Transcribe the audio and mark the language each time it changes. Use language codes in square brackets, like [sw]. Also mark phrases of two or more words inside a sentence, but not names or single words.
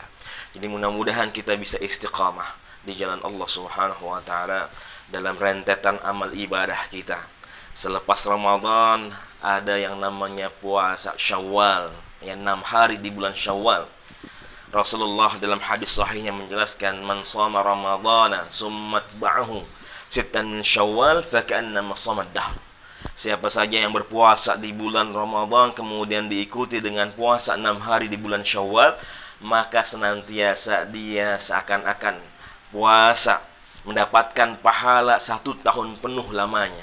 [id] Jadi mudah-mudahan kita bisa istiqamah di jalan Allah [ar] سبحانه و تعالى [id] dalam rentetan amal ibadah kita. Selepas Ramadan ada yang namanya puasa Syawal, yang 6 hari di bulan Syawal. Rasulullah dalam hadis sahihnya menjelaskan, [ar] من صام رمضان ثم أتبعه ستا من شوال فكأنما صام الدهر. [id] Siapa saja yang berpuasa di bulan Ramadan kemudian diikuti dengan puasa 6 hari di bulan Syawal, maka senantiasa dia seakan-akan puasa mendapatkan pahala 1 tahun penuh lamanya.